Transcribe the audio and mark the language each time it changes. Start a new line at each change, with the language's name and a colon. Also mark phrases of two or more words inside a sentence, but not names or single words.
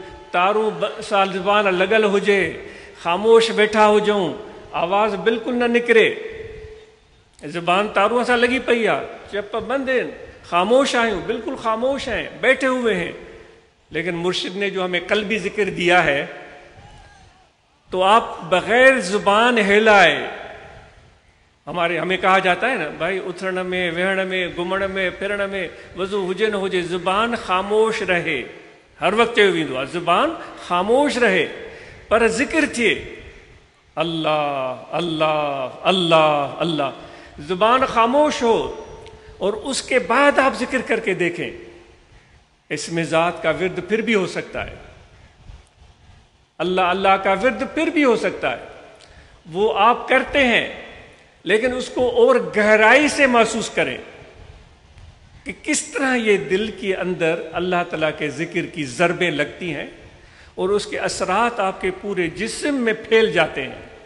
Sindhi: तारूं साल ज़ुबान लॻल हुजे, ख़ामोश वेठा हुजऊं, आवाज़ बिल्कुलु न निकिरे, ज़ुबान तारूं सां लॻी पई आहे, चप बंद आहिनि, खामोश आहियूं,
Hindi: बिल्कुल खामोश हैं, बैठे हुए हैं, लेकिन मुर्शिद ने जो हमें कल्बी जिक्र दिया है, तो आप बगैर जुबान हिलाए, हमें कहा जाता है ना भाई,
Sindhi: उथण में, वेहण में, घुमण में, फिरण में, वज़ू हुजे न हुजे, जुबान खामोश रहे, हर वक्त चयो वेंदो आहे, जुबान खामोश रहे, पर जिक्र थिए, अल्लाह अल्लाह अल्लाह अल्लाह,
Hindi: जुबान खामोश हो और उसके बाद आप जिक्र करके देखें, इसमें ज़ात का विर्द फिर भी हो सकता है, अल्लाह अल्लाह का विर्द फिर भी हो सकता है, वो आप करते हैं, लेकिन उसको और गहराई से महसूस करें कि किस तरह ये दिल के अंदर अल्लाह ताला के जिक्र की ज़रबें लगती हैं और उसके असरात आपके पूरे जिस्म में फैल जाते हैं।